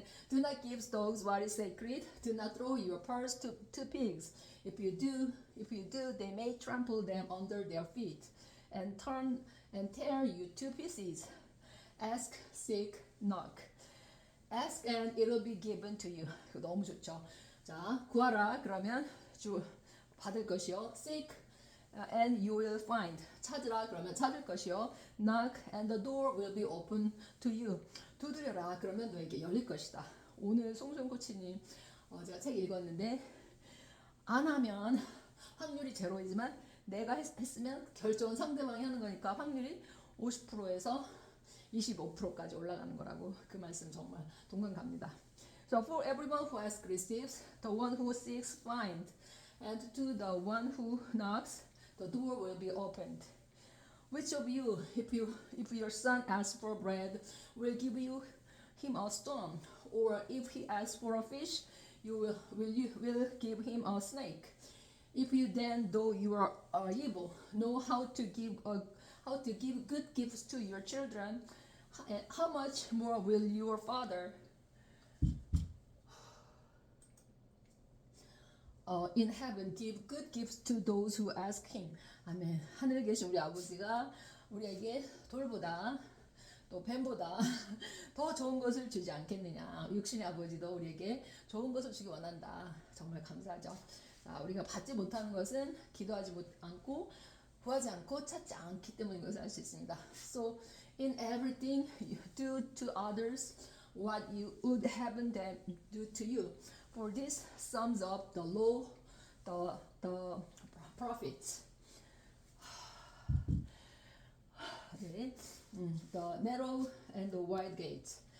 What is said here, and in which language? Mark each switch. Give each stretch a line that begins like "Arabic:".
English: Do not give dogs what is sacred. Do not throw your pearls to pigs. If you do, they may trample them under their feet and turn and tear you to pieces. Ask, seek, knock. Ask and it'll be given to you.
Korean: 너무 좋죠. 자, 구하라 그러면 받을 것이요.
English: Seek and you will find.
Korean: 찾으라 그러면 찾을 것이요.
English: Knock and the door will be open to you.
Korean: 두드려라 그러면 너에게 열릴 것이다. 오늘 송송 코치님 제가 책 읽었는데 안 하면 확률이 제로이지만 내가 했으면 결정은 상대방이 하는 거니까 확률이 50%에서 25%까지 올라가는 거라고 그 말씀 정말 동감 갑니다.
English: So for everyone who asks receives, the one who seeks finds, and to the one who knocks, the door will be opened. Which of you, if your son asks for bread, will give him a stone, or if he asks for a fish, you will give him a snake? If you then, though you are evil, know how to give good gifts to your children, how much more will your Father in heaven give good gifts to those who ask him.
Korean: 아멘. 하늘에 계신 우리 아버지가 우리에게 돌보다 또 뱀보다 더 좋은 것을 주지 않겠느냐. 육신의 아버지도 우리에게 좋은 것을 주기 원한다. 정말 감사하죠. 자, 우리가 받지 못하는 것은 기도하지 않고 구하지 않고 찾지 않기 때문인 것을 알 수 있습니다.
English: So in everything you do to others what you would have them do to you. For this sums up the law, the prophets. Okay. The narrow and the wide gate.